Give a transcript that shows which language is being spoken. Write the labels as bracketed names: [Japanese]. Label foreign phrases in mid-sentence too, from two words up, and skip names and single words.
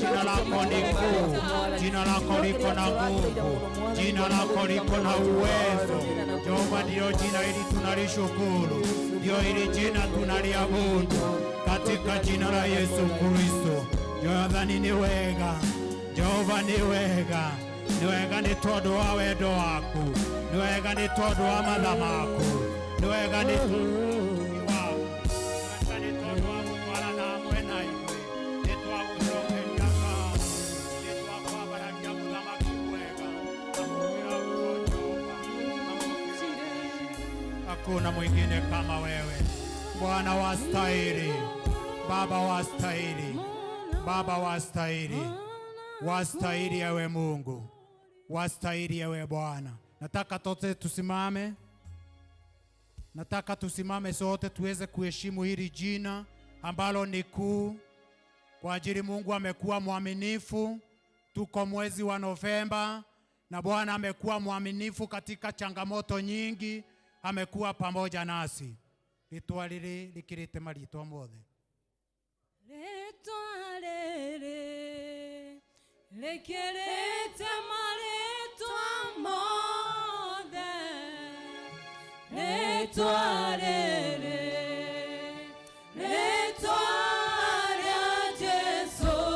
[Swahili] Jina lako ni kuu, jina lako liko na nguvu, jina lako liko na uwezo. Jehova, ndio jina hili tunalishukuru, ndio hili jina tunaliabudu katika jina la Yesu Kristo. [Kikuyu] Jehova ni wega, Jehova ni wega, ni wega ni tondu wa wendo waku, ni wega ni tondu wa matha maku, ni wega ni tondu wa gutwarana hamwe na ithuĩ, nĩ twagũcokeria ngatho, nĩ twakwambararia mũthamaki mwega, amũkĩra guo Jehova, [Swahili] hakuna mwingine kama wewe. Bwana wastahili, Baba wastahili, Baba wastahili, wastahili ewe Mungu, wastahili ewe Bwana. Nataka sote tusimame, nataka tusimame sote tuweze kuheshimu hili jina ambalo ni kuu, kwa ajili Mungu amekuwa mwaminifu. Tuko mwezi wa Novemba na Bwana amekuwa mwaminifu katika changamoto nyingi. amekuwa pamoja nasi. [Kikuyu] Ritwa riri rikirite maritwa mothe. Ritwa riri rikirite maritwa mothe. Ritwa riri ritwa rya Jesu.